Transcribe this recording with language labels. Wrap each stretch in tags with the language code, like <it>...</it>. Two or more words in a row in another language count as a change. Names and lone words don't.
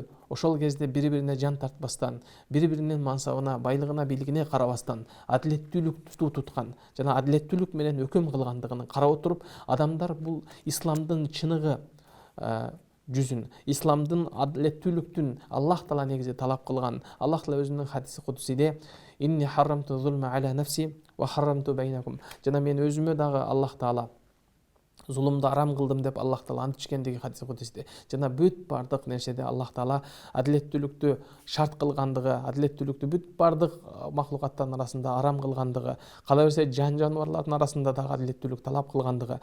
<ky>ошол кезде бири-бирине жан тартпастан, бири-биринин мансабына, байлыгына, бийлигине карабастан адилеттүүлүктү туткан жана адилеттүүлүк менен өкүм кылгандыгын карап отуруп, адамдар бул исламдын чыныгы жүзүн, исламдын адилеттүүлүктүн Аллах таала негизи талап кылган, Аллах таала өзүнүн хадиси кудусиде</ky> <ar>إني حرمت الظلم على نفسي وحرمت بينكم,</ar> <ky>жана мен өзүмө дагы Аллах таала зулумду арам кылдым деп Аллах таала ант ичкендиги хадиси кудусиде. Жана бүт бардык нерседе Аллах таала адилеттүүлүктү шарт кылгандыгы, адилеттүүлүктү бүт бардык махлукаттардын арасында арам кылгандыгы, кала берсе жан жаныбарлардын арасында дагы адилеттүүлүк талап кылгандыгы.</ky>